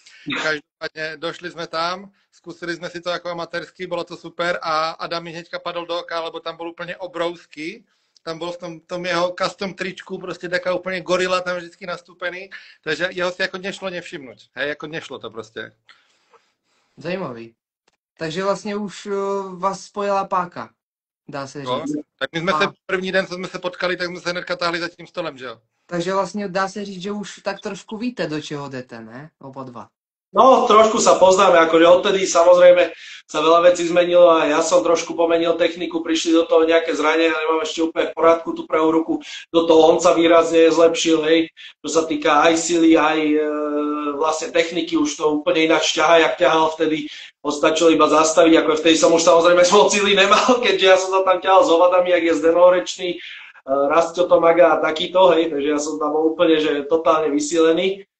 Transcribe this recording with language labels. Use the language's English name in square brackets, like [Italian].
[Slovak] Každopádne došli sme tam, skúsili sme si to ako amatérsky, bolo to super a Adam mi hneďka padol do oka, lebo tam bol úplne obrovský. Tam bol v tom jeho custom tričku, proste taká úplne gorila tam vždycky nastúpený, takže jeho si ako nešlo nevšimnúť. Hej, ako nešlo to proste. [Czech] Zajímavý. Takže vlastně už vás spojila páka, dá se říct. Tak my jsme se první den, co jsme se potkali, tak jsme se hnedka táhli za tím stolem, že jo? Takže vlastně dá se říct, že už tak trošku víte, do čeho jdete, ne? Oba dva. [Slovak] No, trošku sa poznáme, akože odtedy samozrejme sa veľa vecí zmenilo a ja som trošku pomenil techniku, prišli do toho nejaké zranenia, nemám ešte úplne v poriadku tú pravú ruku, do toho on sa výrazne zlepšil, hej, čo sa týka aj sily, aj vlastne techniky, už to úplne ináč ťahá, jak ťahal vtedy, stačilo iba zastaviť, ako vtedy som už samozrejme moc sily nemal, keďže ja som sa tam ťahal s ovadami, jak je zdenorečný, Rastio Tomaga a takýto, hej, takže ja som tam bol úplne, že totálne vysílený.